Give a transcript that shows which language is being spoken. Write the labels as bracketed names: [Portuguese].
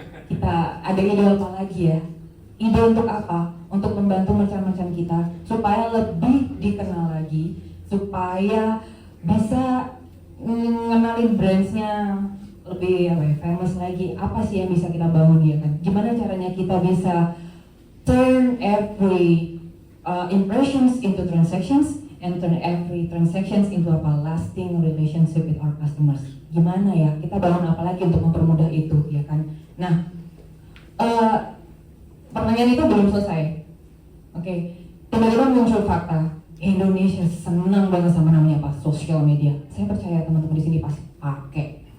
[Indonesian] Kita ada ide apa lagi ya? Ide untuk apa? Untuk membantu merchant-merchant kita supaya lebih dikenal lagi, supaya bisa mengenalin brandsnya lebih famous lagi. Apa sih yang bisa kita bangun ya kan? Gimana caranya kita bisa [English] turn every impressions into transactions and turn every transactions into a lasting relationship with our customers. [Indonesian] Gimana ya? Kita bangun apa lagi untuk mempermudah itu ya kan? Nah, pertanyaan itu belum selesai. Oke, tiba-tiba muncul fakta Indonesia senang banget sama namanya apa? Sosial media. Saya percaya teman-teman di sini pasti pakai.